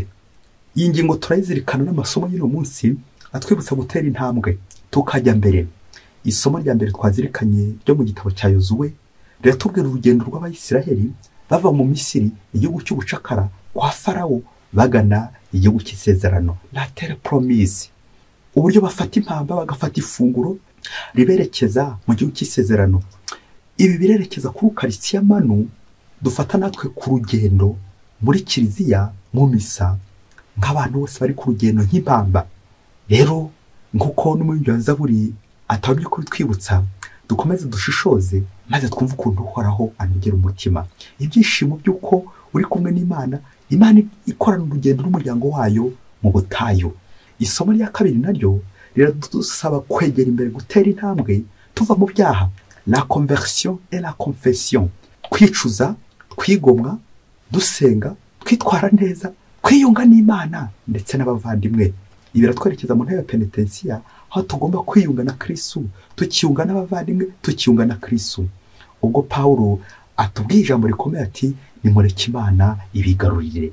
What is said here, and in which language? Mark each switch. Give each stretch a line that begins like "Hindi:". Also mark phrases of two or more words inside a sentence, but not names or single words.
Kinyarwanda: Iyi ngingo turayizirikana n'amasomo y'uno munsi atwibutsa gutera intambwe tukajya mbere. Isomo rya mbere twazirikanye ryo mu gitabo cya Yozuwe riratubwira urugendo rw'Abayisiraheli bava mu Misiri, igihugu cy'ubucakara kwa Farawo, bagana igihugu cy'isezerano,
French: la terre promise.
Kinyarwanda: Uburyo bafata impamba bagafata ifunguro riberekeza mu gihugu cy'isezerano. Ibi birerekeza kuri Ukaristiya manu dufata natwe ku rugendo muri kiliziya mu misa nk'abantu bose bari ku rugendo nk'impamba. Rero nk'uko n'umuririmbyi wa Zaburi atabye kubitwibutsa, dukomeze dushishoze maze twumve ukuntu Uhoraho anogera umutima. Ibyishimo by'uko uri kumwe n'Imana, Imana ikorana urugendo n'umuryango wayo mu butayu. Isomo rya 2 naryo riradusaba kwegera imbere, gutera intambwe tuva mu byaha,
French: la conversion et la confession,
Kinyarwanda: kwicuza, kwigomwa, dusenga, twitwara neza, kwiyunga n'Imana ndetse n'abavandimwe. Ibi biratwerekeza mu ntebe ya penitensiya, aho tugomba kwiyunga na Kristo, tukiyunga n'abavandimwe, tukiyunga na Kristo. Ubwo Pawulo atubwiye ijambo rikomeye ati nimureke Imana ibigarurire.